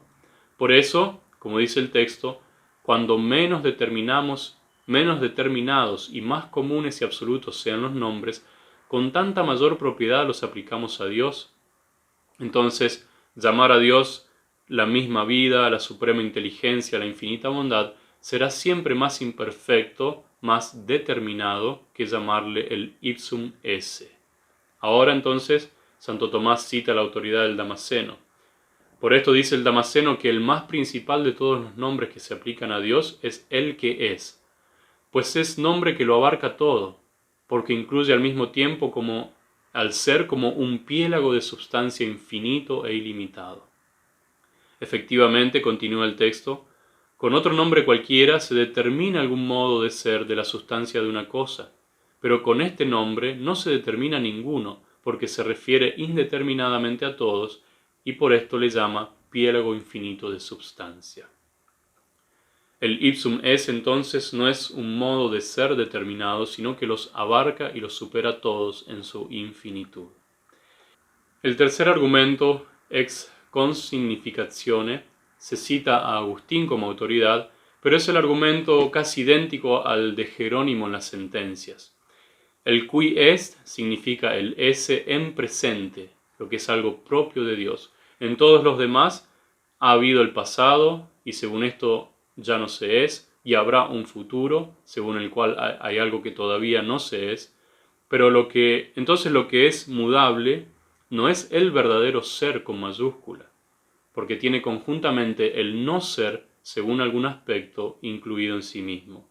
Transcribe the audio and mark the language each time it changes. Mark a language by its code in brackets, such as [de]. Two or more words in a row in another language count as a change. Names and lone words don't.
[es] Por eso, como dice el texto, cuando menos determinados y más comunes y absolutos sean los nombres, con tanta mayor propiedad los aplicamos a Dios. Entonces, llamar a Dios la misma vida, la suprema inteligencia, la infinita bondad, será siempre más imperfecto, más determinado que llamarle el [la] ipsum esse. [es] Ahora entonces, Santo Tomás cita la autoridad del Damasceno. Por esto dice el Damasceno que el más principal de todos los nombres que se aplican a Dios es el que es, pues es nombre que lo abarca todo, porque incluye al mismo tiempo al ser como un piélago de substancia infinito e ilimitado. Efectivamente, continúa el texto, con otro nombre cualquiera se determina algún modo de ser de la sustancia de una cosa, pero con este nombre no se determina ninguno, porque se refiere indeterminadamente a todos, y por esto le llama piélago infinito de substancia. El [la] ipsum esse [es] entonces no es un modo de ser determinado, sino que los abarca y los supera todos en su infinitud. El tercer argumento, [la] ex consignificatione, [es] se cita a Agustín como autoridad, pero es el argumento casi idéntico al de Jerónimo en las sentencias. El [la] qui est [es] significa el esse en presente, lo que es algo propio de Dios. En todos los demás ha habido el pasado y según esto ya no se es, y habrá un futuro según el cual hay algo que todavía no se es, pero lo que es mudable no es el verdadero ser con mayúscula, porque tiene conjuntamente el no ser según algún aspecto incluido en sí mismo.